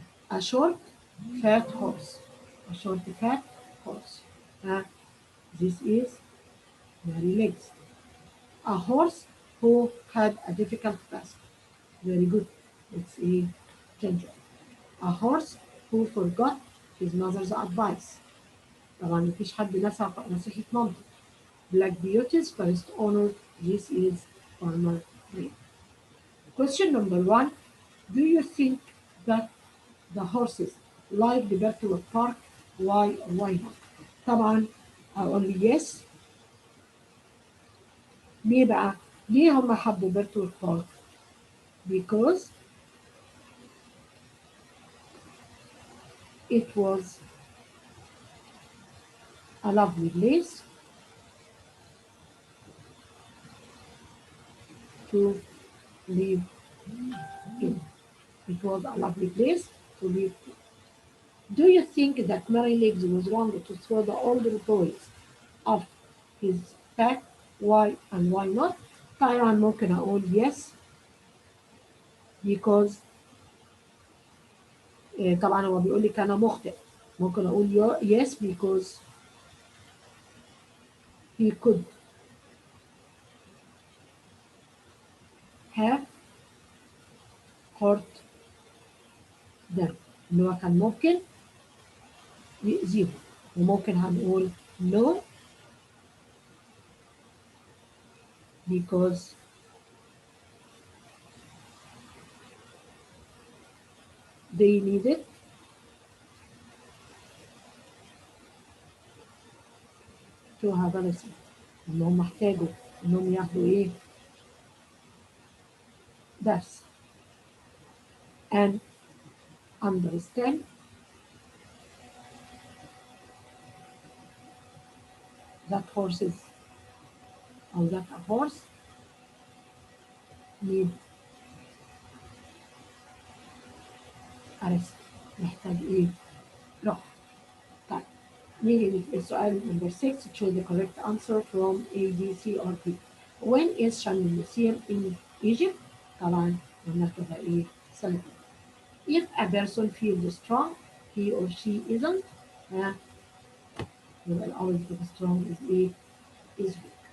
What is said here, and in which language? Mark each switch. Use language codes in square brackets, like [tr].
[en] A short fat horse. A short fat horse. This is merry legs. A horse who had a difficult task. Very good. It's a ginger. A horse who forgot his mother's advice. [ar] طبعا مفيش حد نسى نصيحة مامته. [en] Black beauty's first honor. This is farmer green. Question number 1. Do you think that the horses like the Bertolot Park? Why or why not? [ar] طبعا هقول لي yes. ليه بقى؟ ليه هم حبوا بيرتولت بارك؟ [en] Because it was a lovely place to live in. It was a lovely place to live in. Do you think that Mary Legs was wrong to throw the older boys off his back? Why and why not? [ar] طبعا ممكن أقول [en] yes because [ar] طبعا هو بيقول لي كان مخطئ. ممكن أقول [en] yes because he could have hurt them. [ar] إن هو كان ممكن يأذيهم. وممكن هنقول [en] no because they needed to have a lesson. [ar] إنهم احتاجوا إنهم ياخدوا إيه؟ درس. [en] And understand that horses أو that a horse need a rest. [ar] محتاج إيه؟ راحة. طيب نيجي للسؤال number 6. [en] choose the correct answer from A, B, C or D. When is Sharm el Sheikh in Egypt? [ar] طبعا بنركبها إيه؟ سنة. [en] If a person feels strong, he or she isn't. [ar] يبقى الأول بتبقى strong is إيه؟ is weak.